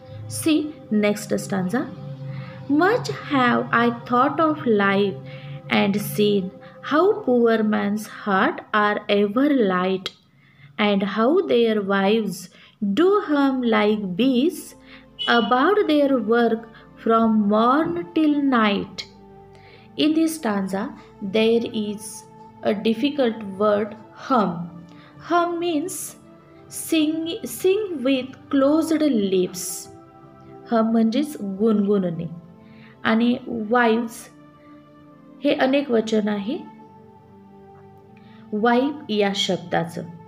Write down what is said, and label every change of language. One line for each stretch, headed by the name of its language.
English: See next stanza. Much have I thought of life and seen how poor man's heart are ever light and how their wives do hum like bees about their work from morn till night. In this stanza, there is a difficult word hum. Hum means sing with closed lips.
Marathi: hum म्हणजेच गुणगुणणे. आणि wives हे अनेक वचन आहे vibe या शब्दाचं.